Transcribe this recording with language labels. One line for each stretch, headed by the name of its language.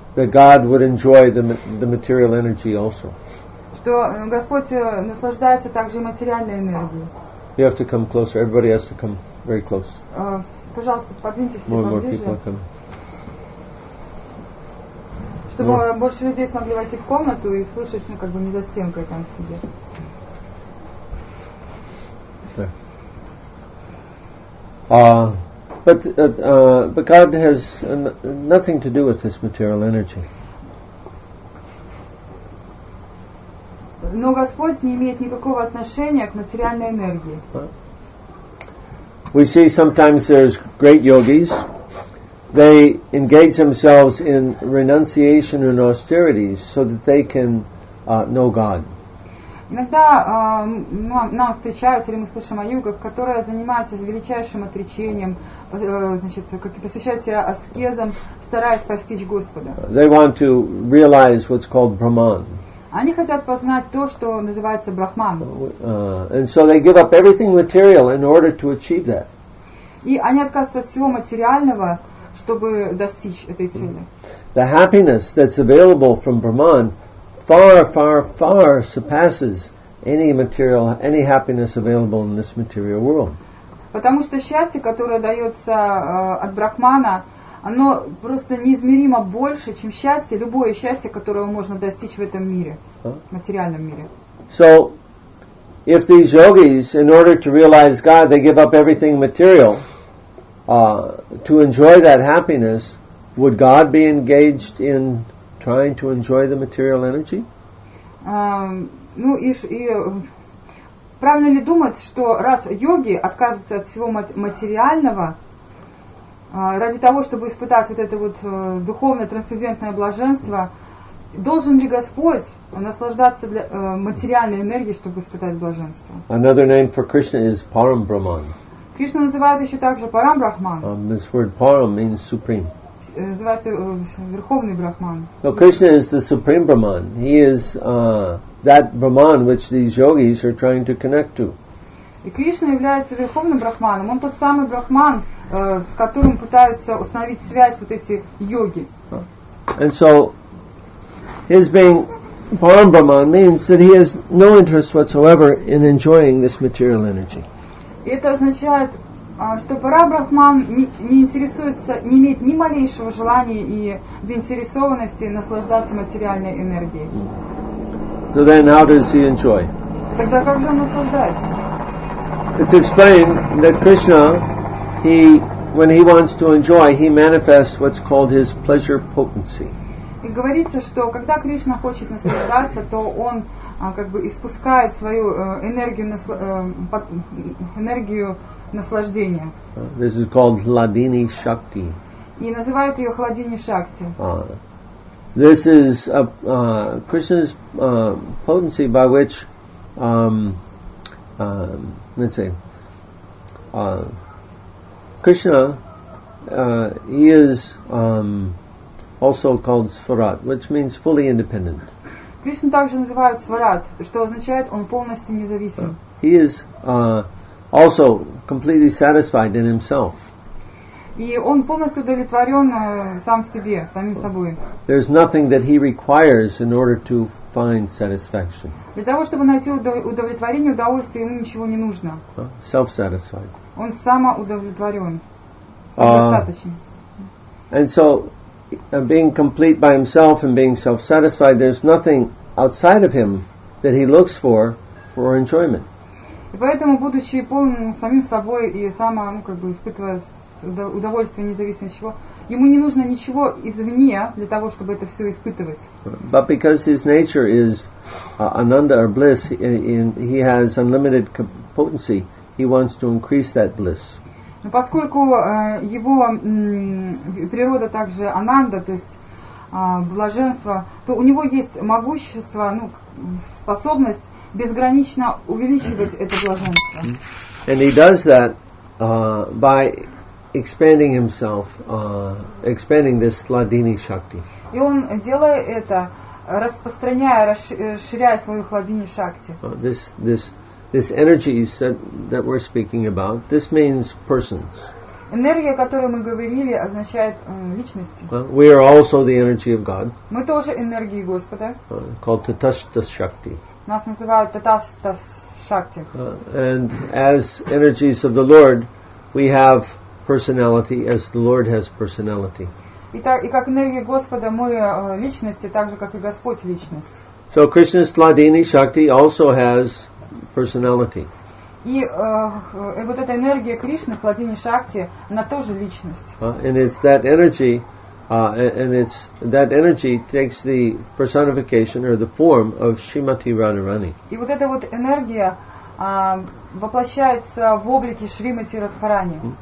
English: That God would enjoy the material energy also.
Russian: Что Господь наслаждается также и материальной энергией.
English: You have to come closer. Everybody has to come very close.
Russian: Пожалуйста, подвиньтесь
English: More
Russian: поближе,
English: people are coming.
Russian: чтобы больше людей смогли войти в комнату и слышать, не за стенкой там сидеть.
English: But God has nothing to do with this material energy.
Russian: Но Господь не имеет никакого отношения к материальной энергии.
English: We see sometimes there's great yogis. They engage themselves in renunciation and austerities so that they can know God.
Russian: Иногда нам встречаются, или мы слышим о йогах, которые занимаются величайшим отречением, посвящают себя аскезам, стараясь постичь Господа.
English: They want to realize what's called Brahman.
Russian: Они хотят познать то, что называется Брахман.
English: And so they give up everything material in order to achieve that.
Russian: И они отказываются от всего материального, чтобы достичь этой цели.
English: The happiness that's available from Brahman far, far, far surpasses any happiness available in this material world.
Russian: Потому что счастье, которое дается от Брахмана, оно просто неизмеримо больше, чем счастье, любое счастье, которого можно достичь в этом мире, в материальном мире.
English: So, if these yogis, in order to realize God, they give up everything material to enjoy that happiness, would God be engaged in trying to enjoy the material energy?
Russian: Ну и правильно ли думать, что раз йоги отказываются от всего материального ради того, чтобы испытать вот это вот духовное трансцендентное блаженство, должен ли Господь наслаждаться материальной энергией, чтобы испытать блаженство?
English: Another name for Krishna is Param Brahman.
Russian: Кришну называют еще также Парам Брахман.
English: This word Param means supreme.
Russian: Называется Верховный Брахман.
English: So Krishna is the supreme Brahman. He is that Brahman which these yogis are trying to connect to.
Russian: И Кришна является Верховным Брахманом. Он тот самый Брахман, с которым пытаются установить связь вот эти йоги.
English: And so his being Param Brahman means that he has no interest whatsoever in enjoying this material energy.
Russian: И это означает, что Парабрахман не интересуется, не имеет ни малейшего желания и заинтересованности наслаждаться материальной энергией.
English: So then how does he enjoy?
Russian: Тогда как же он наслаждается?
English: It's explained that Krishna, when he wants to enjoy, he manifests what's called his pleasure potency.
Russian: И говорится, что когда Кришна хочет наслаждаться, то он как бы испускает свою энергию наслаждения.
English: This is called Hladini Shakti.
Russian: И называют ее Хладини Шакти.
English: This is Krishna's potency by which, let's say, Krishna, he is also called Svarat, which means fully independent.
Russian: Кришну также называют Сварат, что означает, он полностью независим.
English: He is also completely satisfied in himself.
Russian: И он полностью удовлетворен сам себе, самим собой.
English: There's nothing that he requires in order to find satisfaction.
Russian: Для того, чтобы найти удовлетворение, удовольствие, ему ничего не нужно.
English: Self-satisfied.
Russian: Он самоудовлетворен, самодостаточен.
English: And so, being complete by himself and being self-satisfied, there's nothing outside of him that he looks for enjoyment.
Russian: И поэтому, будучи полным самим собой и испытывая удовольствие независимо от чего, ему не нужно ничего извне для того, чтобы это все испытывать.
English: But because his nature is ananda or bliss, he has unlimited potency. He wants to increase that bliss.
Russian: Но поскольку его природа также ананда, то есть блаженство, то у него есть могущество, способность безгранично увеличивать это блаженство.
English: And he does that by expanding himself, expanding this Hladini Shakti.
Russian: И он, делая это, распространяя, расширяя свою Хладини Шакти.
English: This energies that we're speaking about, this means persons.
Russian: Энергия, о которой мы говорили, означает личности.
English: We are also the energy of God.
Russian: Мы тоже энергии Господа.
English: Called Tatashta Shakti.
Russian: Нас называют Таташта Шакти.
English: And as energies of the Lord, we have personality as the Lord has personality.
Russian: И как энергия Господа мы личности, так же как и Господь личность.
English: So Krishna's Hladini Shakti also has personality.
Russian: И вот эта энергия Кришны, Хладини Шакти, она тоже личность.
English: And it's that energy, that energy takes the personification or the form of Srimati Radharani.
Russian: И вот эта вот энергия воплощается в облике Шримати Радхарани.